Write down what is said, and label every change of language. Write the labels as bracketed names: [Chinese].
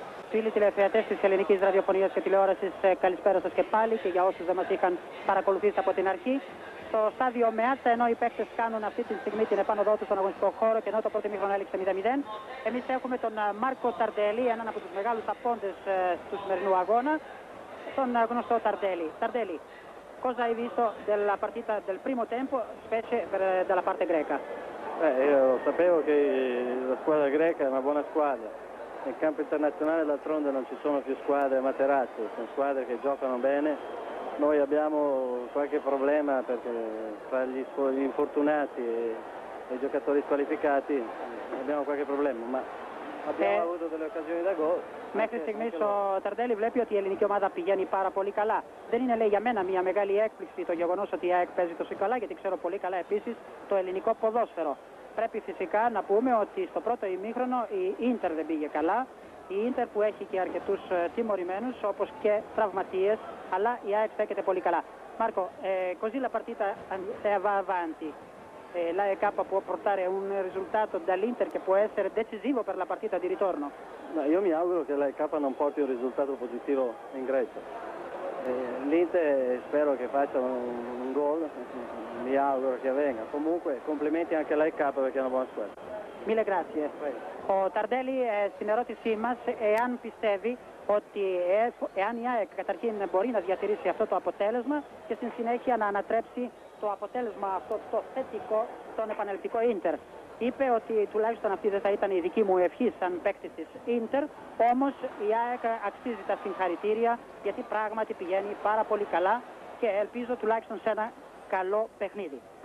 [Greek] Φίλοι τηλεθεατές της Ελληνικής Ραδιοφωνίας και Τηλεόρασης, καλησπέρα σας και πάλι και για όσους δεν μας είχαν παρακολουθήσει από την αρχή. Στο στάδιο Μεάτσα, ενώ οι παίκτες κάνουν αυτή τη στιγμή την επάνωδό τους στον αγωνιστικό χώρο και ενώ το πρώτο ημίχρονο έληξε 0-0, εμείς έχουμε τον Μάρκο Ταρντέλη, έναν από τους μεγάλους απόντες του σημερινού αγώνα, τον γνωστό Tardelli. [Italian] Tardelli, cosa hai visto della partita del primo tempo, specie dalla parte greca? Io sapevo che la squadra greca è una buona squadra. Nel campo internazionale d'altronde non ci sono più squadre materazze, sono squadre che giocano bene. Noi abbiamo qualche problema perché tra gli infortunati e i giocatori squalificati abbiamo qualche problema, ma Abbiamo avuto delle occasioni da gol. [Greek] Μέχρι στιγμής ο Ταρντέλη βλέπει ότι η ελληνική ομάδα πηγαίνει πάρα πολύ καλά. Δεν είναι, λέει, για μένα μια μεγάλη έκπληξη το γεγονός ότι η ΑΕΚ παίζει τόσο καλά, γιατί ξέρω πολύ καλά επίσης το ελληνικό ποδόσφαιρο. Πρέπει φυσικά να πούμε ότι στο πρώτο ημίχρονο η Ίντερ δεν πήγε καλά. Η Ίντερ που έχει και archetus τιμωρημένους όπως και τραυματίες, αλλά η ΑΕΚ στέκεται πολύ καλά. [Italian] Marco, così la partita va avanti. L'AEK può portare un risultato dall'Inter che può essere decisivo per la partita di ritorno? No, io mi auguro che l'AEK non porti un risultato positivo in Grecia. L'Inter spero che faccia un gol, mi auguro che avvenga. Comunque complimenti anche all'AEK perché è una buona squadra. Mille grazie. [Greek] Ο Ταρντέλη στην ερώτησή μας, εάν πιστεύει ότι εάν η ΑΕΚ καταρχήν μπορεί να διατηρήσει αυτό το αποτέλεσμα και στην συνέχεια να ανατρέψει το αποτέλεσμα αυτό το θετικό στον επαναληπτικό Ίντερ. Είπε ότι τουλάχιστον αυτή δεν θα ήταν η δική μου ευχή σαν παίκτη της Ίντερ, όμως η ΑΕΚ αξίζει τα συγχαρητήρια γιατί πράγματι πηγαίνει πάρα πολύ καλά και ελπίζω τουλάχιστον σε ένα καλό παιχνίδι.